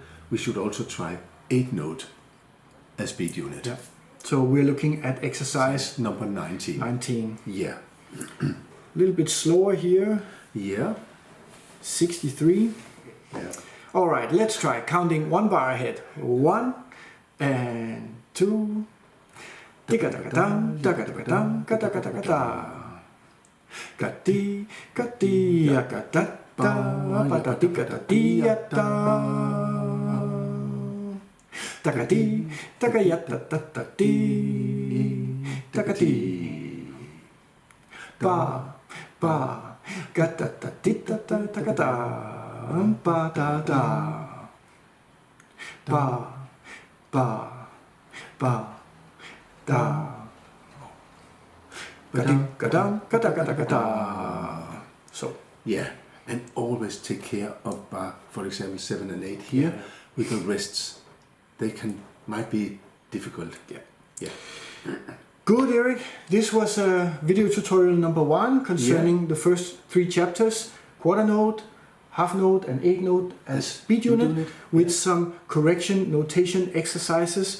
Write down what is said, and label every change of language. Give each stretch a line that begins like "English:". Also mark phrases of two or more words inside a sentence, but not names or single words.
English: We should also try 8 note as beat unit. Yeah. So we're looking at exercise number 19. 19. Yeah. A little bit slower here. Yeah. 63. Yeah. All right, let's try counting 1 bar ahead. 1 and 2. Digga-digga-dum, digga-digga-dum, ga-da-ga-da-ga-da. Ga-di, ga-di, ya-ga-da-da, ba-da-digga-da-di-ya-da. Da-ga-di, da-ga-ya-da-da-da-di, da-ga-di. Ba, ba, ga-da-da-di-da-da-da-ga-da, ba-da-da. Ba, ba, ba. Da. Ga-dum, ga-da-ga-da-ga-da. So. Yeah, and always take care of bar, for example, 7 and 8 here with the rests. They might be difficult. Yeah. Yeah. Good, Erik. This was video tutorial number 1 concerning the first 3 chapters: quarter note, half note, and 8 note as beat unit, with some correction notation exercises.